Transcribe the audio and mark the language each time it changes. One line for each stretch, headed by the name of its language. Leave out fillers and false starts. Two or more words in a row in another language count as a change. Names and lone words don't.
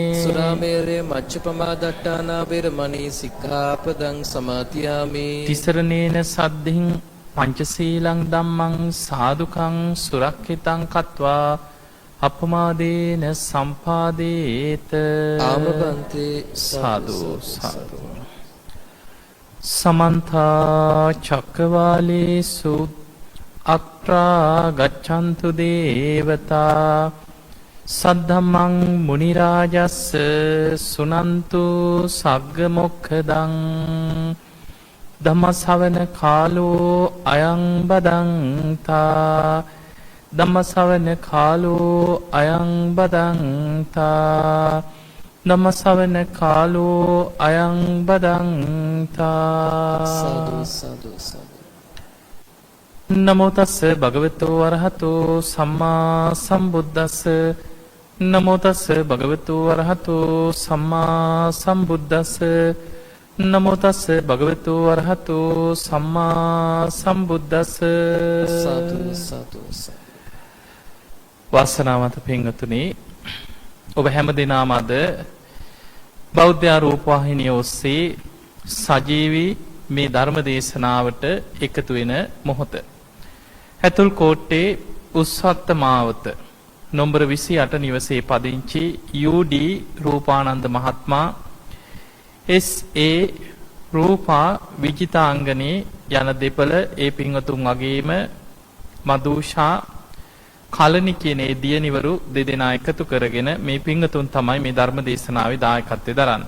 Pali: සුරාමේරය මජ්ජපමාදට්ඨාන වේරමණී සික්ඛාපදං සමාදියාමි තිසරණේන සද්ධින් පංචශීලං ධම්මං සාදුකං සුරක්ෂිතං කତ୍වා අපමාදේන සම්පාදේත ආමබන්තේ සාදු සාදු සමන්ත චක්කවාලේසු අත්‍රා ගච්ඡන්තු දේවතා සද්ධම්මං මුනි රාජස්ස සුනන්තු සග්ග මොක්ඛදං ධම්ම ශ්‍රවණ කාලෝ අයං බදන්තා ධම්ම ශ්‍රවණ කාලෝ අයං බදන්තා ධම්ම ශ්‍රවණ කාලෝ අයං බදන්තා සාදු සාදු සාදු නමෝ තස්ස භගවතු වරහතෝ සම්මා සම්බුද්දස්ස නමෝ තස්ස භගවතු වරහතෝ සම්මා සම්බුද්දස්ස නමෝ තස්ස භගවතු වරහතෝ සම්මා සම්බුද්දස්ස සාදු සාදු
Sinhala: වාසනාවන්ත පින්වතුනි ඔබ හැම දිනම අද බෞද්ධ රූපවාහිනිය ඔස්සේ සජීවී මේ ධර්ම දේශනාවට එකතු වෙන මොහොත ඇතුල් කෝට්ටේ උස්සත්ත මාවත නොම්බර 28 නිවසේ පදිංචි UD රූපානන්ද මහත්මයා SA රූපා විජිතාංගනේ යන දෙපළ ඒ පින්වතුන් වගේම මදුෂා කලනි කියන ඒ දියණිවරු දෙදෙනා එකතු කරගෙන මේ පින්වතුන් තමයි මේ ධර්ම දේශනාවේ දායකත්වයෙන් දරන්නේ.